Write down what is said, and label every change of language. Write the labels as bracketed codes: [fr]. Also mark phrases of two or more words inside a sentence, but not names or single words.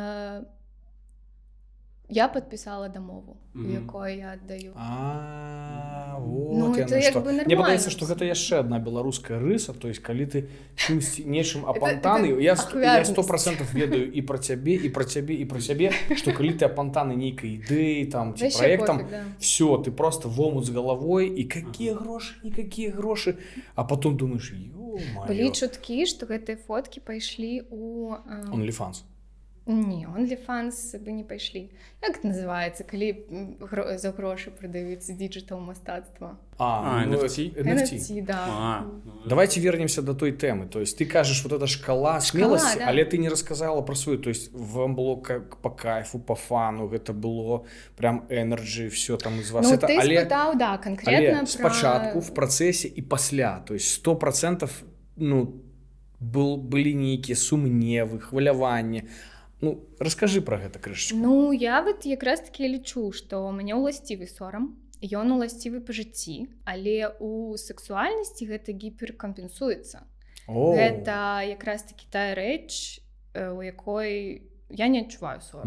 [be] Я подписала дамову, якой я аддаю. Вот мне падаецца, што гэта яшчэ одна беларуская рыса, [ru] то есть [be] калі ты нечым апантаны, я 100% ведаю і пра цябе, і пра цябе, і пра сябе, што калі ты апантаны нейкай ідэі там ці праектам, [ru] все, ты просто в омут [be] з галавой, [ru] і какие грошы, а потом думаешь, ё-моё. [be] Былі чуткі, што гэтыя фоткі пайшлі у OnlyFans. Не, OnlyFans бы не пайшлі. Як это называецца, калі за грошы прадаюцца діджитал-мастацтва? NFT, да. [ru] Давайте вернемся до той темы. То есть ты кажешь, вот эта шкала смелости, да. Але ты не рассказала про свою. То есть вам было как по кайфу, по фану, это было прям энерджи, все там из вас. Ну, это, [be] ты спытаў, да, конкретно про... [ru] спочатку, в процессе и пасля. То есть [be] 100% были нейкія сумневы, хваляванні. Ну, раскажы про гэта крышачку. Ну, я вот якраз таки лічу, што ў мяне ўласцівы сорам, ён уласцівы па жыцці, але ў сексуальнасці гэта гіперкампенсуецца. Гэта якраз таки тая рэч, у якой я не адчуваю сорам.